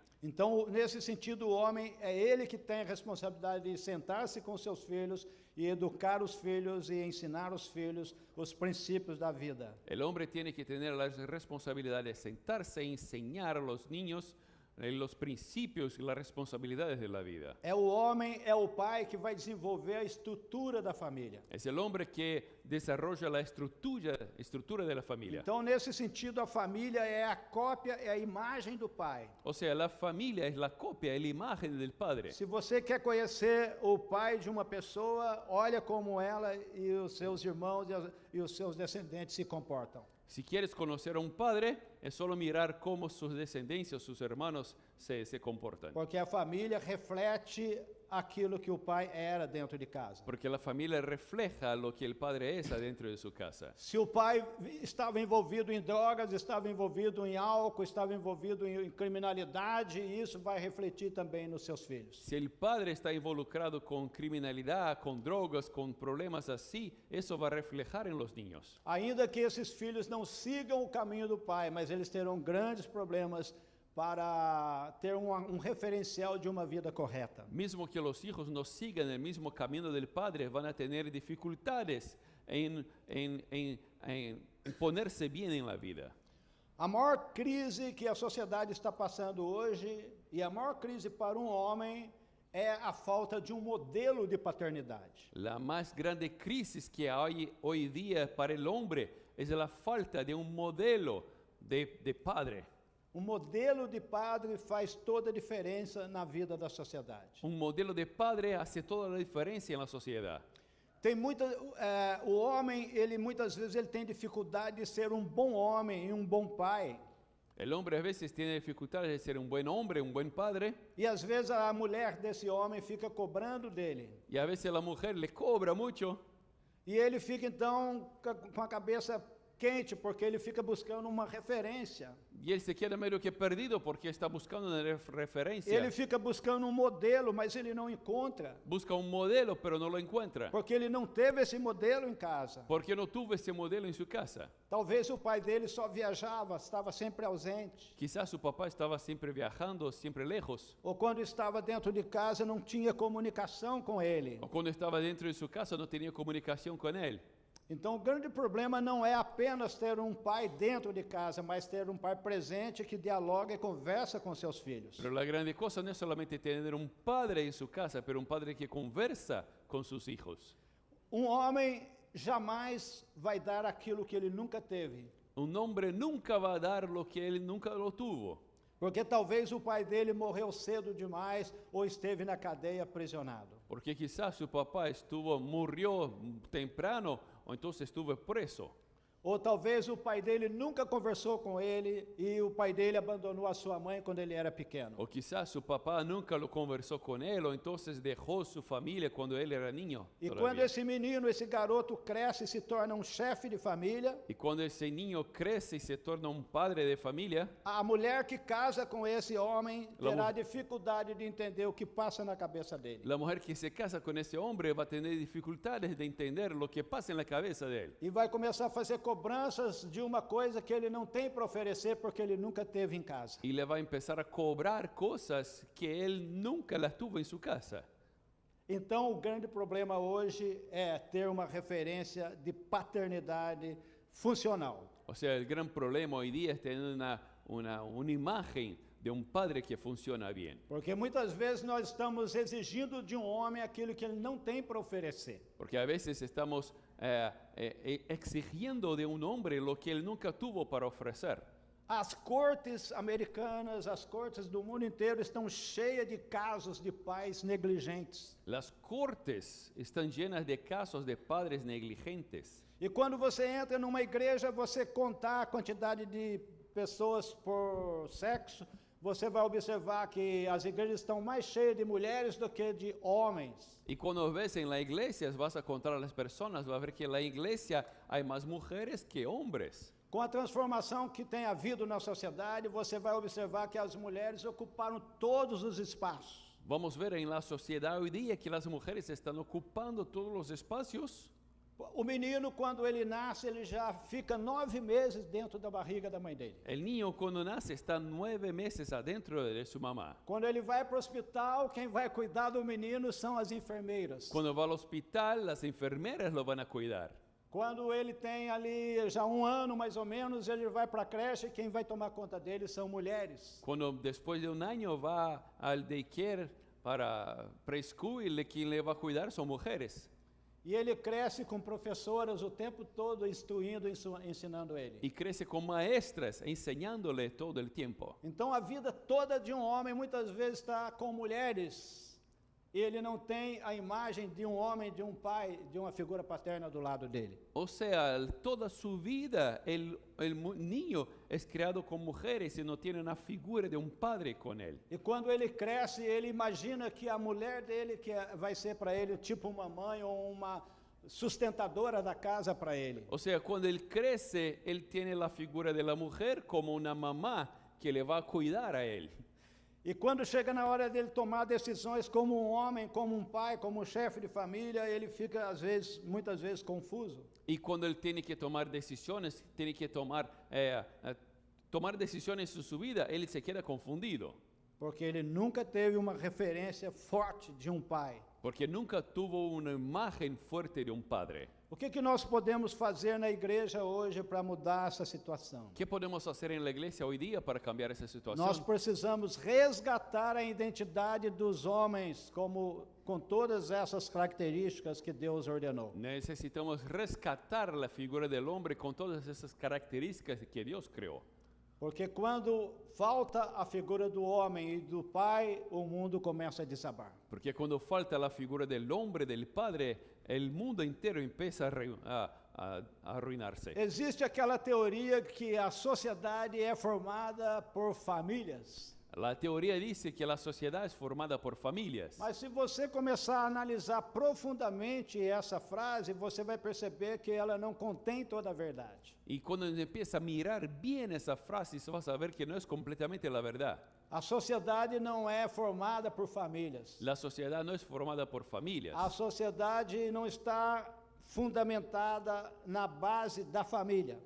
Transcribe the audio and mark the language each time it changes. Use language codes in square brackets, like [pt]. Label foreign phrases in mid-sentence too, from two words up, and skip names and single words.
[pt] Então, nesse sentido, o homem é ele que tem a responsabilidade de sentar-se com seus filhos e educar os filhos e ensinar os filhos os princípios da vida. [es] El hombre tiene que tener la responsabilidad de sentarse y enseñar a los niños los principios y las responsabilidades de la vida. [pt] É o homem, é o pai que vai desenvolver a estrutura da família. [es] Es el hombre que desarrolla la estructura de la familia. [pt] Então, nesse sentido, a família é a cópia, é a imagem do pai. [es] O sea, la familia es la copia, es la imagen del padre. [pt] Se você quer conhecer o pai de uma pessoa, olha como ela e os seus irmãos e os seus descendentes se comportam. [es] Si quieres conocer a un padre, es solo mirar cómo sus descendencias, sus hermanos se comportan. [pt] Porque a família reflete aquilo que o pai era dentro de casa. [es] Porque la familia refleja lo que el padre es adentro de su casa. [pt] Se o pai estava envolvido em drogas, estava envolvido em álcool, estava envolvido em criminalidade, isso vai refletir também nos seus filhos. [es] Si el padre está involucrado con criminalidad, con drogas, con problemas así, eso va a reflejar en los niños. [pt] Ainda que esses filhos não sigam o caminho do pai, mas eles terão grandes problemas para ter referencial de uma vida correta. [es] Mismo que los hijos no sigan el mismo camino del padre, van a tener dificultades en ponerse bien en la vida. [pt] A maior crise que a sociedade está passando hoje, e a maior crise para um homem, é a falta de um modelo de paternidade. [es] La más grande crisis que hay hoy día para el hombre es la falta de un modelo de padre. [pt] Um modelo de padre faz toda a diferença na vida da sociedade. [es] Un modelo de padre hace toda la diferencia en la sociedad. [pt] Tem o homem, muitas vezes ele tem dificuldade de ser um bom homem e um bom pai. [es] El hombre a veces tiene dificultades de ser un buen hombre, un buen padre, [pt] E às vezes a mulher desse homem fica cobrando dele. [es] y a veces la mujer le cobra mucho. [pt] E ele fica então com a cabeça quente, porque ele fica buscando uma referência. [es] Y él se queda medio que perdido porque está buscando una referencia. [pt] Ele fica buscando um modelo, mas ele não encontra, [es] Busca un modelo, pero no lo encuentra. [pt] porque ele não teve esse modelo em casa. [es] Porque no tuvo ese modelo en su casa. [pt] Talvez o pai dele só viajava, estava sempre ausente. [es] Quizás su papá estaba siempre viajando, siempre lejos. [pt] Ou quando estava dentro de casa não tinha comunicação com ele. [es] O cuando estaba dentro de su casa no tenía comunicación con él. [pt] Então o grande problema não é apenas ter um pai dentro de casa, mas ter um pai presente que dialoga e conversa com seus filhos. [es] Pero la grande cosa no es solamente tener un padre en su casa, pero un padre que conversa con sus hijos. [pt] Um homem jamais vai dar aquilo que ele nunca teve, [es] Un hombre nunca va a dar lo que él nunca lo tuvo. [pt] porque talvez o pai dele morreu cedo demais ou esteve na cadeia aprisionado. [es] Porque quizás su papá murió temprano o entonces estuvo preso. [pt] Ou talvez o pai dele nunca conversou com ele e o pai dele abandonou a sua mãe quando ele era pequeno. [es] O quizás su papá nunca lo conversó con él o entonces dejó su familia cuando él era niño. [pt] E [es] todavía. [pt] quando esse menino, esse garoto cresce e se torna um chefe de família, [es] Y cuando ese niño crece y se torna un padre de familia, [pt] a mulher que casa com esse homem [es] La [pt] terá mu- dificuldade de entender o que passa na cabeça dele. [es] la mujer que se casa con ese hombre va a tener dificultades de entender lo que pasa en la cabeza de él. [pt] E vai começar a fazer cobranças de uma coisa que ele não tem para oferecer porque ele nunca teve em casa. [es] Y le va a empezar a cobrar cosas que él nunca las tuvo en su casa. [pt] Então, o grande problema hoje é ter uma referência de paternidade funcional. [es] O sea, el gran problema hoy día es tener una imagen de un padre que funciona bien. [pt] Porque muitas vezes nós estamos exigindo de um homem aquilo que ele não tem para oferecer. [es] Porque a veces estamos exigiendo de un hombre lo que él nunca tuvo para ofrecer. [pt] As cortes americanas, as cortes do mundo inteiro estão cheias de casos de pais negligentes. [es] Las cortes están llenas de casos de padres negligentes. [pt] E quando você entra numa igreja, você contar a quantidade de pessoas por sexo, você vai observar que as igrejas estão mais cheias de mulheres do que de homens. [es] Y cuando ves en la iglesia, vas a contar a las personas, vas a ver que en la iglesia hay más mujeres que hombres. [pt] Com a transformação que tem havido na sociedade, você vai observar que as mulheres ocuparam todos os espaços. [es] Vamos a ver en la sociedad hoy día que las mujeres están ocupando todos los espacios. [pt] O menino, quando ele nasce, ele já fica 9 meses dentro da barriga da mãe dele. [es] El niño cuando nace está 9 meses adentro de su mamá. [pt] Quando ele vai para o hospital, quem vai cuidar do menino são as enfermeiras. [es] Cuando va al hospital, las enfermeras lo van a cuidar. [pt] Quando ele tem ali já 1 ano mais ou menos, ele vai para a creche e quem vai tomar conta dele são mulheres. [es] Cuando después de un año va al daycare para preschool y quien le va a cuidar son mujeres. [pt] E ele cresce com professoras o tempo todo instruindo, ensinando ele. [es] Y crece con maestras enseñándole todo el tiempo. [pt] Então a vida toda de um homem muitas vezes está com mulheres. E ele não tem a imagem de um homem, de um pai, de uma figura paterna do lado dele. [es] O sea, toda su vida el niño es criado con mujeres y no tiene una figura de un padre con él. [pt] E quando ele cresce, ele imagina que a mulher dele que vai ser para ele tipo uma mãe ou uma sustentadora da casa para ele. [es] O sea, cuando él crece, él tiene la figura de la mujer como una mamá que le va a cuidar a él. [pt] E quando chega na hora dele tomar decisões como um homem, como um pai, como um chefe de família, ele fica muitas vezes confuso. [es] Y cuando él tiene que tomar decisiones, tiene que tomar tomar decisiones en su vida, él se queda confundido. [pt] Porque ele nunca teve uma referência forte de um pai. [es] Porque nunca tuvo una imagen fuerte de un padre. [pt] O que nós podemos fazer na igreja hoje para mudar essa situação? [es] ¿Qué podemos hacer en la iglesia hoy día para cambiar esa situación? [pt] Nós precisamos resgatar a identidade dos homens com todas essas características que Deus ordenou. [es] Necesitamos rescatar la figura del hombre con todas esas características que Dios creó. [pt] Porque quando falta a figura do homem e do pai, o mundo começa a desabar. [es] Porque cuando falta la figura del hombre, del padre, el mundo entero empieza a arruinarse. [pt] Existe aquela teoria que a sociedade é formada por famílias. [es] La teoría dice que la sociedad es formada por familias. [pt] Mas se você começar a analisar profundamente essa frase, você vai perceber que ela não contém toda a verdade. [es] Y cuando empieza a mirar bien esa frase, se va a saber que no es completamente la verdad. [pt] A sociedade não é formada por famílias. [es] La sociedad no es formada por familias. [pt] A sociedade não está fundamentada na base da família.